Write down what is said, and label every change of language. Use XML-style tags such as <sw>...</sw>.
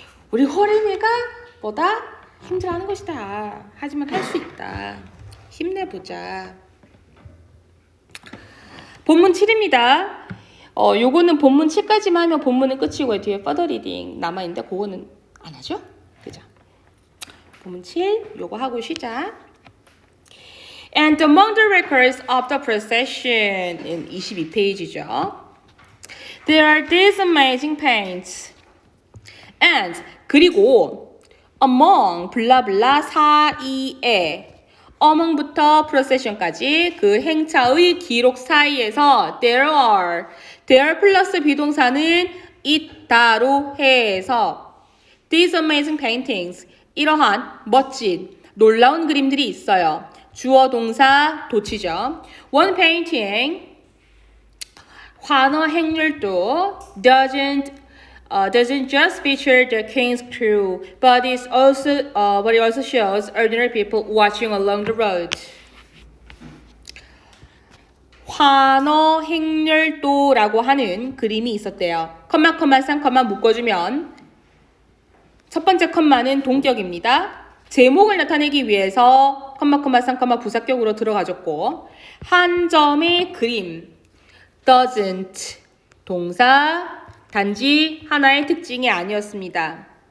<ko>우리 호림이가 보다 힘들어하는 것이다. 하지만 할 수 있다. 힘내보자. 본문 7입니다. 요거는 본문 7까지만 하면 본문은 끝이고 뒤에 further reading 남아있는데 그거는 안 하죠? 그죠? 본문 7 요거 하고 시작.</ko> <en>And among the records of the procession</en> <ko>22페이지죠.</ko> <en>There are these amazing paints.</en> <ko>And 그리고 among 블라블라 사이에 among부터 procession까지 그 행차의 기록 사이에서 there 플러스 비동사는 있다로 해서</ko> <en>these amazing paintings</en> <ko>이러한 멋진 놀라운 그림들이 있어요. 주어 동사 도치죠.</ko> <en>One painting 환호 행렬도 doesn't just feature the king's crew, but it also shows ordinary people watching along the road.</en> <ko>환호 행렬도라고 하는 그림이 있었대요. 컴마 쌍 묶어주면 첫 번째 컴마는 동격입니다. 제목을 나타내기 위해서 컴마 쌍 부사격으로 들어가졌고 한 점의 그림 doesn't 동사 단지 하나의 특징이 아니었습니다.</ko>